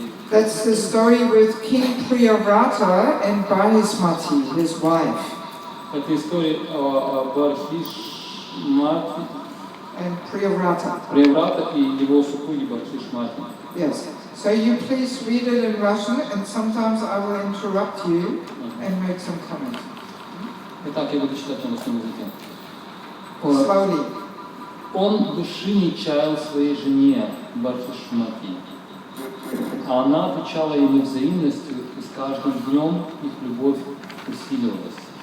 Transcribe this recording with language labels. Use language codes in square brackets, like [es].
[en] That's the story with King Priyavrata and Bahismati, his wife. [ru] Это история о Бархишмати [en] and Priyavrata. [ru] Прияврата и его супруги Бархишмати. [en] Yes. So you please read it in Russian, and sometimes I will interrupt you and make some comments. [ru] Итак, я буду читать на русском языке. [en] Slowly. [ru] Он души не чаял своей жене Бархишмати, а она отвечала ему взаимностью, и с каждым днем их любовь усиливалась.